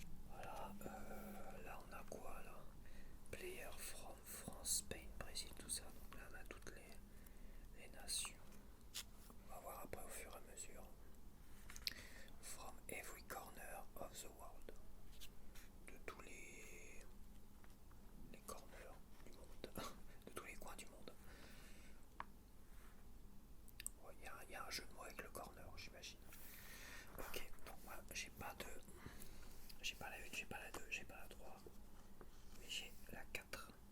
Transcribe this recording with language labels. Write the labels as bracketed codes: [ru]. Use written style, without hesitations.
[fr] Voilà, là on a quoi là? [en] Player from France, Spain, [fr] Brésil, tout ça. Donc là on a toutes les nations. On va voir après au fur et à mesure. [en] From every corner of the world. [fr] De tous les corners du monde. De tous les coins du monde. Il y a un jeu de mots avec le corner, j'imagine. Ok, donc moi j'ai pas la 1, j'ai pas la 2, j'ai pas la 3, mais j'ai la 4.